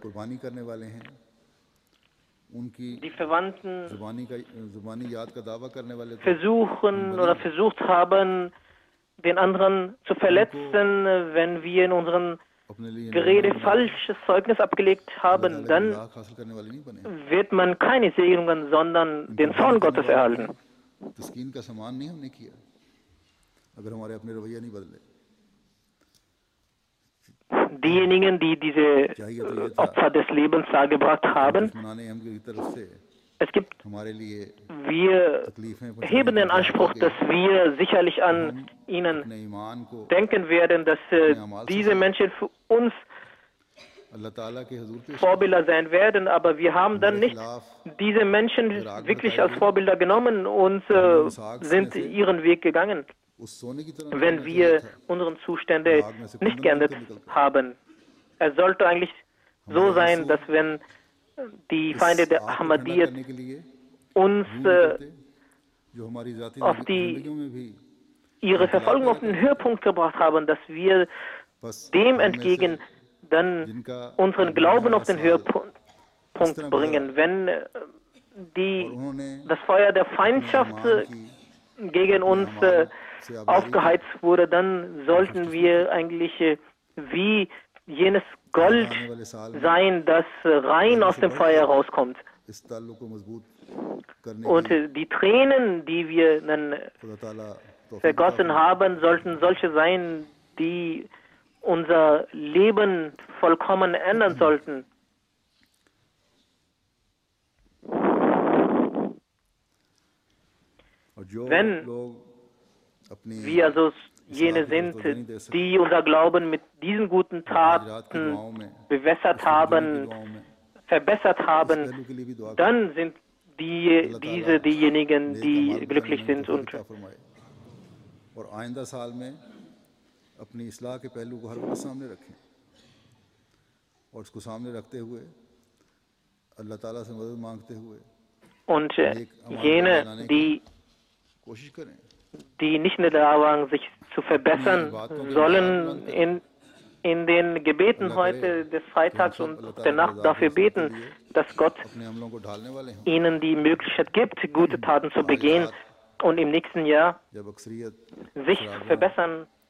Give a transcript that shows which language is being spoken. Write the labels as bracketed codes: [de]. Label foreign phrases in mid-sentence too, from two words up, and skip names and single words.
[ur] قربانی کرنے والے ہیں، ان کی [de] die Verwandten [ur] زبانی یاد کا دعویٰ کرنے والے تو [de] versuchen oder versucht haben, den anderen zu verletzen, wenn wir in unseren [ur] اپنے لیے [de] Gerede falsches Zeugnis abgelegt haben, dann [ur] لاکھ حاصل کرنے والے نہیں بنے, [de] wird man keine Segnungen, sondern den Zorn Gottes erhalten. [ur] تسکین کا سامان نہیں ہم نے کیا اگر ہمارے اپنے رویے نہیں بدلے. [de] Diejenigen, die diese Opfer des Lebens dargebracht haben, [ur] دشمنان ہم کی طرف سے [de] es gibt, [ur] ہمارے لیے [de] wir [ur] तकलीफें [de] heben den Anspruch, dass wir sicherlich an ihnen [ur] اپنے ایمان کو [de] denken werden, dass diese Menschen für uns [ur] اللہ تعالیٰ کے حضور پیش [de] Vorbilder sein werden, aber wir haben dann nicht diese Menschen wirklich als Vorbilder genommen und sind ihren Weg gegangen, [ur] اس سونے کی طرح [de] wenn wir unsere Zustände nicht geändert haben. Es sollte eigentlich so sein, dass wenn die Feinde der Ahmadiyyat [ur] کرنے کے لیے [de] uns [ur] جو ہماری ذاتی [de] auf [ur] زندگیوں میں بھی [de] ihre Verfolgung auf den Höhepunkt gebracht haben, dass wir [ur] बस [de] dem entgegen dann unseren Glauben auf den Höhepunkt bringen. Wenn das Feuer der Feindschaft gegen uns aufgeheizt wurde, dann sollten wir eigentlich wie jenes Gold sein, das rein aus dem Feuer rauskommt. [ur] اس تعلق کو مضبوط کرنے [de] Und die Tränen, die wir dann [ur] خدا تعالیٰ توفیق [de] vergossen haben, sollten solche sein, die unser Leben vollkommen ändern sollten. [ur] اور جو [de] Wenn [ur] لوگ اپنی [de] wir also jene sind, die unser Glauben mit diesen guten Taten bewässert haben, verbessert haben, dann sind diejenigen, die glücklich sind. Und [ur] اور آئندہ سال میں اپنی اصلاح کے پہلو کو ہر وقت سامنے رکھیں اور اس کو سامنے رکھتے ہوئے اللہ تعالیٰ سے مدد مانگتے ہوئے [de] und jene, [ur] کوشش کریں [de] die nicht in der Lage waren, sich zu verbessern, sollen in den Gebeten heute des Freitags und der Nacht dafür beten, dass Gott ihnen die Möglichkeit gibt, gute Taten zu begehen und im nächsten Jahr sich zu verbessern